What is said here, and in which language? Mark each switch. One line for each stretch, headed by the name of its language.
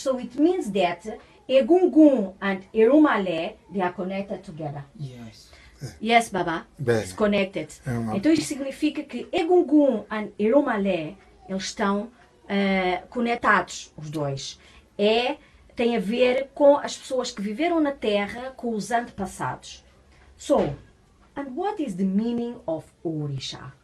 English: So it means that Egungun and Irunmole, they are connected together. Yes. Yes, Baba.
Portuguese: Bem.
English: It's connected.
Portuguese: Então isso significa que Egungun and Irunmole, eles estão conectados, os dois. Tem a ver com as pessoas que viveram na Terra, com os antepassados.
English: So, and what is the meaning of Òrìsà?